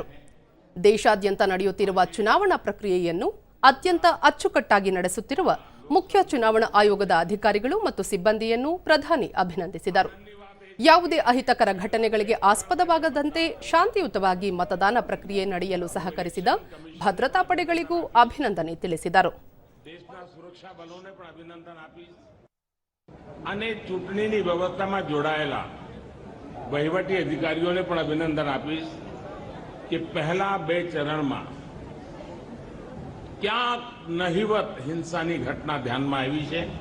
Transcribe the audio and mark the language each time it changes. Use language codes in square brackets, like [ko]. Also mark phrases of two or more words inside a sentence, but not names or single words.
[kn] ದೇಶಾದ್ಯಂತ ನಡೆಯುತ್ತಿರುವ ಚುನಾವಣಾ ಪ್ರಕ್ರಿಯೆಯನ್ನು ಅತ್ಯಂತ ಅಚ್ಚುಕಟ್ಟಾಗಿ ನಡೆಸುತ್ತಿರುವ ಮುಖ್ಯ ಚುನಾವಣಾ ಆಯೋಗದ ಅಧಿಕಾರಿಗಳು ಮತ್ತು ಸಿಬ್ಬಂದಿಯನ್ನು ಪ್ರಧಾನಿ ಅಭಿನಂದಿಸಿದರು. ಯಾವುದೇ ಅಹಿತಕರ ಘಟನೆಗಳಿಗೆ ಆಸ್ಪದವಾಗದಂತೆ ಶಾಂತಿಯುತವಾಗಿ ಮತದಾನ ಪ್ರಕ್ರಿಯೆ ನಡೆಯಲು ಸಹಕರಿಸಿದ ಭದ್ರತಾ ಪಡೆಗಳಿಗೂ ಅಭಿನಂದನೆ ತಿಳಿಸಿದರು. [gu] અને ચૂંટણીની વ્યવસ્થામાં જોડાયેલા વહીવટી અધિકારીઓને પણ અભિનંદન આપીશ કે પહેલા બે ચરણમાં ક્યાંક નહિવત હિંસાની ઘટના ધ્યાનમાં આવી છે.